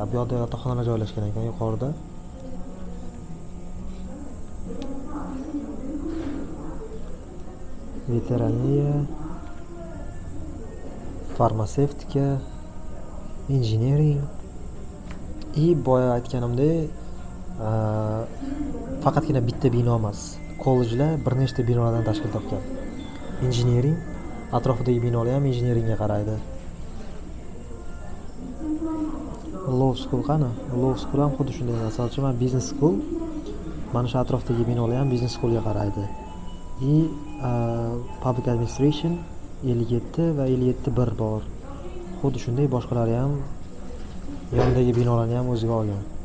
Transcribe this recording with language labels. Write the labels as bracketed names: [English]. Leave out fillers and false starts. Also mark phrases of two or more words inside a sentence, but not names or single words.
[Uzbek] Bu yoqda yotoqxonalar joylashgan ekan yuqorida. Veteraniya, farmatsevtika, injiniring. Boya aytganimdek, faqatgina bitta bino emas. Kollejlar bir nechta binolardan tashkil topgan. Injiniring, atrofidagi binolar ham injineringga qaraydi. [English] Law school qani? Law school [Uzbek] ham xuddi shunday. Masalan, mana [English] business school. [Uzbek] Mana shu atrofdagi binolar ham [English] business schoolga [Uzbek] qaraydi. [English] Public administration [Uzbek] 57 va 57-1 bor. Xuddi shunday boshqalari ham yondagi binolarni ham o'ziga olgan.